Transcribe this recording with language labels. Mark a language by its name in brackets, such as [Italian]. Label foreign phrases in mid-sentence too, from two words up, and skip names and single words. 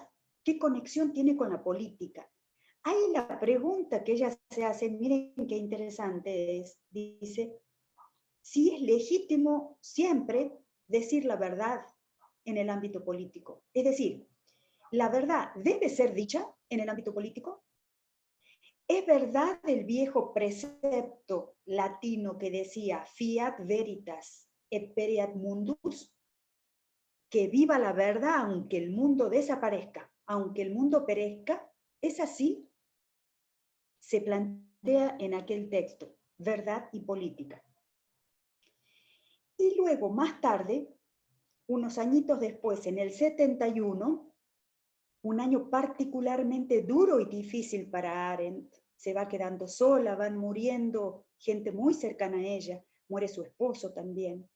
[Spanish] ¿Qué conexión tiene con la política? Ahí la pregunta que ella se hace, miren qué interesante es, dice, si es legítimo siempre decir la verdad en el ámbito político. Es decir, ¿la verdad debe ser dicha en el ámbito político? ¿Es verdad el viejo precepto latino que decía [Latin] fiat veritas et pereat mundus? [Spanish] Que viva la verdad aunque el mundo desaparezca, aunque el mundo perezca. ¿Es así? Se plantea en aquel texto, verdad y política. Y luego, más tarde, unos añitos después, en el 71, un año particularmente duro y difícil para Arendt, se va quedando sola, van muriendo gente muy cercana a ella, muere su esposo también.